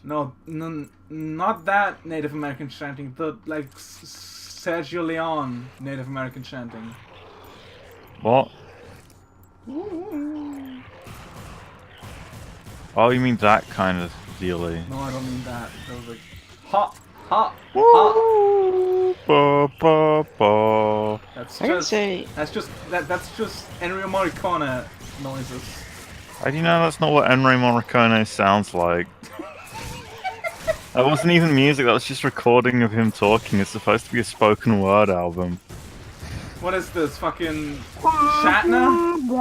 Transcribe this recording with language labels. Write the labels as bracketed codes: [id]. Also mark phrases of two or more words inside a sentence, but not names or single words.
[en] No, not that Native American chanting. The like Sergio Leone Native American chanting. What? Ooh. Oh, you mean that kind of dealy? No, I don't mean that. That was like ha ha ha. Woo! Ba, ba, ba. That's I can just say that's just Ennio Morricone noises. How do you know that's not what Enrico Morricone sounds like? That wasn't even music, that was just recording of him talking. It's supposed to be a spoken word album. What is this, fucking Shatner?